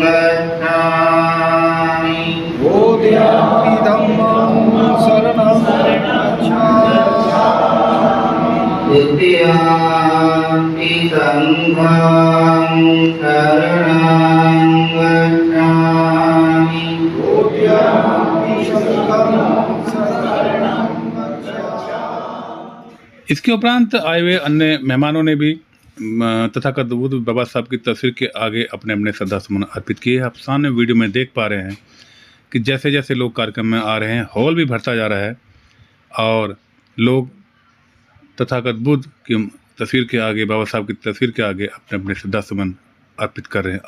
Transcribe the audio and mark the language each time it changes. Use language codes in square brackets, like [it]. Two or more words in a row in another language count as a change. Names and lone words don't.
[pi] गच्छामि चतुर्थीयंपि धम्मं शरणं तृतीयंपि संघं शरणं गच्छामि चतुर्थीयंपि संघं शरणं गच्छामि। [hi] इसके उपरांत आए हुए अन्य मेहमानों ने भी तथागत बुद्ध बाबा साहब की तस्वीर के आगे अपने अपने श्रद्धा सुमन अर्पित किए। आप सामने वीडियो में देख पा रहे हैं कि जैसे जैसे लोग कार्यक्रम में आ रहे हैं, हॉल भी भरता जा रहा है और लोग तथागत बुद्ध की तस्वीर के आगे, बाबा साहब की तस्वीर के आगे अपने अपने श्रद्धा सुमन अर्पित कर रहे हैं।